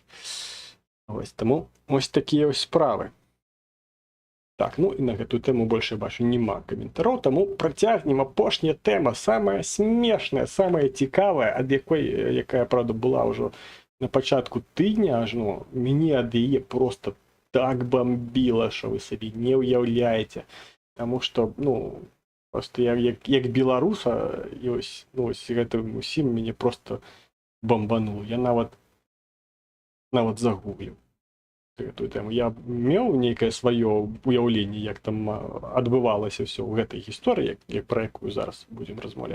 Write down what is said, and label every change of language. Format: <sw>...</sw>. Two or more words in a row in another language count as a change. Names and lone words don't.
<be>Ось таму ось такія ось справы. Так, ну і на гэтую тэму больш, я бачу, няма каментароў, таму працягнем апошняя тэма, самая смешная, самая цікавая, ад якая, правда, была ўжо на пачатку тыдня, аж, ну, мяне ад яе просто так бомбіла,</be> <uk>що ви собі не уявляєте. Тому що,</uk> <be>ну, просто як беларуса, і ось, ну, ось гэтым усім мяне просто бомбануло. Я нават загугліў гэтую тему. Я меў нейкае сваё уяўленне, як там адбывалася ўсё ў гэтай гісторыі, пра якую зараз будзем размаўляць.</be>